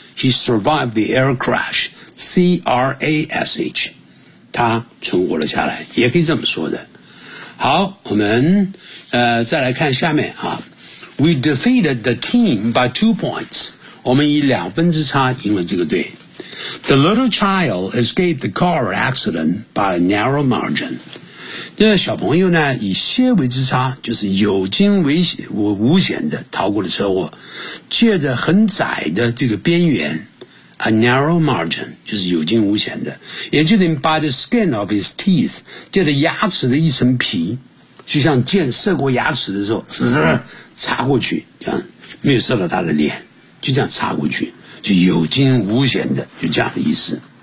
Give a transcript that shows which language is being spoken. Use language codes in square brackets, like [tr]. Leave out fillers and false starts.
[en] He survived the air crash, [zh] C-R-A-S-H,他存活了下来，也可以这么说的。好，我们再来看下面啊。 [en] We defeated the team by 2 points. [zh] 我们以2分之差赢了这个队。 [en] The little child escaped the car accident by a narrow margin. [zh] 这个小朋友呢，以些微之差，就是有惊无险的逃过了车祸，借着很窄的这个边缘。 [en] A narrow margin, [zh] 就是有惊无险的。也就是 [en] by the skin of his teeth, [zh] 借着牙齿的一层皮，就像箭射过牙齿的时候，插过去，这样没有射到他的脸，就这样插过去，就有惊无险的，就这样的意思。